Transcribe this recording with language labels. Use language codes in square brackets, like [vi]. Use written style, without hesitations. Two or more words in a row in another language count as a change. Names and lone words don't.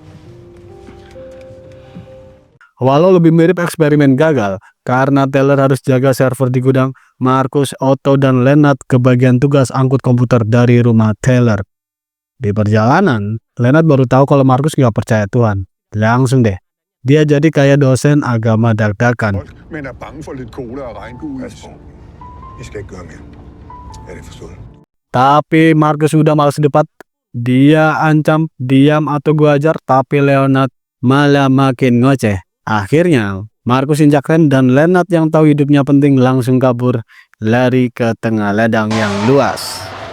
[id] Walau lebih mirip eksperimen gagal, karena Taylor harus jaga server di gudang, Markus, Otto, dan Leonard kebagian tugas angkut komputer dari rumah Taylor. Di perjalanan, Leonard baru tahu kalau Markus gak percaya Tuhan. Langsung deh, dia jadi kayak dosen agama dak-dakan. [da] Men er bange for lidt cola og regnbueis. Vi skal ikke gøre mere. Er det forstået? [id] Tapi Markus udah malas debat. Dia ancam, diam atau gua ajar, tapi Leonard malah makin ngoceh. Akhirnya, Markus injak rem dan Leonard yang tahu hidupnya penting langsung kabur, lari ke tengah ladang yang luas.